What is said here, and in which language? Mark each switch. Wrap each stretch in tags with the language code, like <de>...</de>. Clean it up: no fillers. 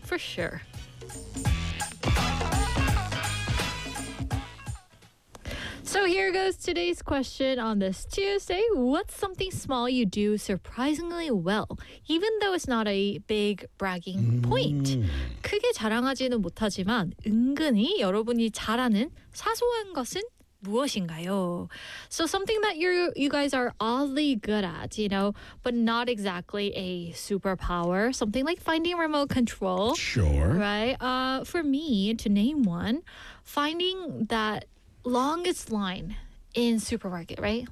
<en>For sure. So here goes today's question on this Tuesday. What's something small you do surprisingly well, even though it's not a big bragging point?</en> <ko>크게 자랑하지는 못하지만 은근히 여러분이 잘하는 사소한 것은 무엇인가요?</ko> <en>So something that you guys are oddly good at, you know, but not exactly a superpower. Something like finding remote control. Sure. Right? For me, to name one, finding that longest line in supermarket, right?</en>